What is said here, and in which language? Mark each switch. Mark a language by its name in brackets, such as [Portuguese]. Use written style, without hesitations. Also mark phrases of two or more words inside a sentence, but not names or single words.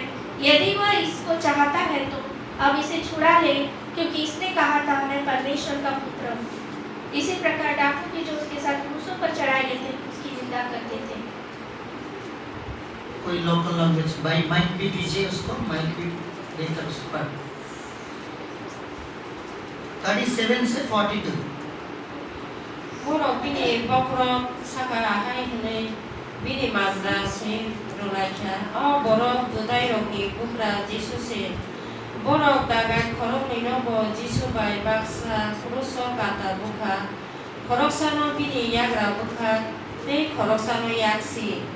[Hindi] यदि वह इसको चाहता है तो अब इसे छुड़ा ले, क्योंकि इसने कहा था, मैं परमेश्वर का पुत्र हूँ। इसी प्रकार डाकू भी जो उसके साथ क्रूसों पर चढ़ाए गए थे उसकी निंदा करते थे। कोई [English] local language mic [Hindi] भी दीजिए उसको, माइक भी देकर उस पर 37 से 42। [Kok Borok] Borok bini bokrok sakara hai hne bini mazra se rolaika o borok dudai roki bukra Jisu se borok dagai korok ni nobo Jisu bai baksa kuruso kata buka korok sano bini yagra buka te korok sano yaksi